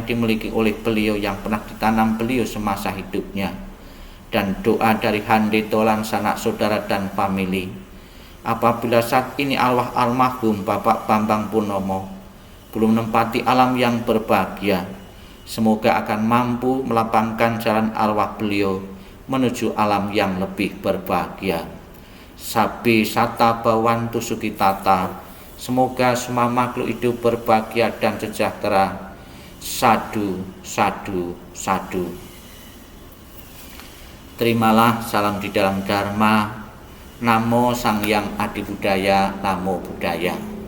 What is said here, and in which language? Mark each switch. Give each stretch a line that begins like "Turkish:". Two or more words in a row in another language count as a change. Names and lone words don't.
Indonesian: dimiliki oleh beliau yang pernah ditanam beliau semasa hidupnya, dan doa dari hande tolan sanak saudara dan famili, apabila saat ini arwah almarhum Bapak Bambang Purnomo belum menempati alam yang berbahagia, semoga akan mampu melapangkan jalan arwah beliau menuju alam yang lebih berbahagia.
Pali: Sabi sata bawantu sukitata,
Indonesian: semoga semua makhluk hidup berbahagia dan sejahtera.
Pali: Sadu, sadu, sadu.
Indonesian: Terimalah salam di dalam Dharma.
Pali: Namo Sang Yang Adi Buddhaya, Namo Buddhaya.